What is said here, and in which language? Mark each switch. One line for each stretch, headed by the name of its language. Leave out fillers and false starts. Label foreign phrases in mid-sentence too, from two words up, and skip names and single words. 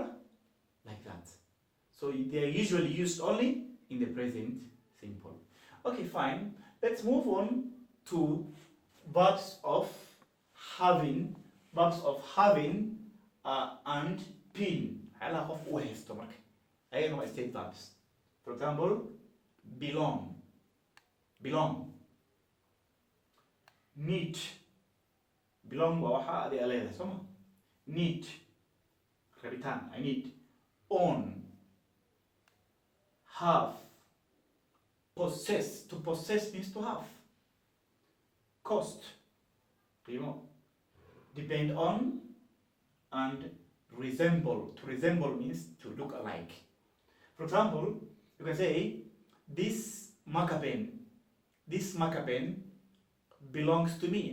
English: Like that. So they are usually used only in the present simple. Okay, fine. Let's move on to verbs of having, and being.
Somali: Hala qof u haysto marka. Ayagana waa
English: state verbs. For example, belong. Need.
Somali: Belong waa waxa adiga leedahay soo ma? Need. Rabitaan,
English: I need. Own. Have. Possess. To possess means to have. Cost. Depend on. And resemble. To resemble means to look alike. For example, you can say, this marker pen belongs to me.